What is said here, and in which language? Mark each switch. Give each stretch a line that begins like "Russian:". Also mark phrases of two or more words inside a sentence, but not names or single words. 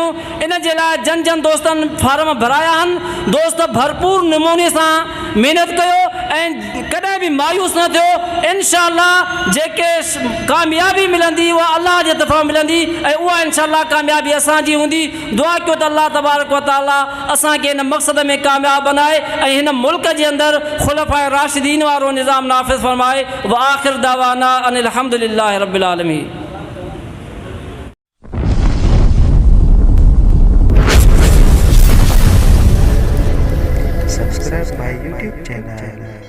Sindhi: इन जे लाइ जन दोस्तनि फार्म भराया आहिनि, दोस्त भरपूर नमूने सां महिनत कयो ऐं कॾहिं बि मायूस न थियो। इंशाअल्लाह जेके कामयाबी मिलंदी उहा अल्लाह जे तरफ़ां मिलंदी ऐं उहा इंशाअल्लाह कामयाबी असांजी हूंदी। दुआ कयो त अल्लाह
Arabic: تبارك وتعالى
Sindhi: असांखे हिन मक़सद में कामयाब बनाए ऐं हिन मुल्क जे अंदरि ख़ुलफ़ाए राशिदीन वारो निज़ाम नाफ़िज़ फरमाए।
Arabic: وآخر دعوانا أن الحمد لله رب العالمين.
English: Subscribe my YouTube channel.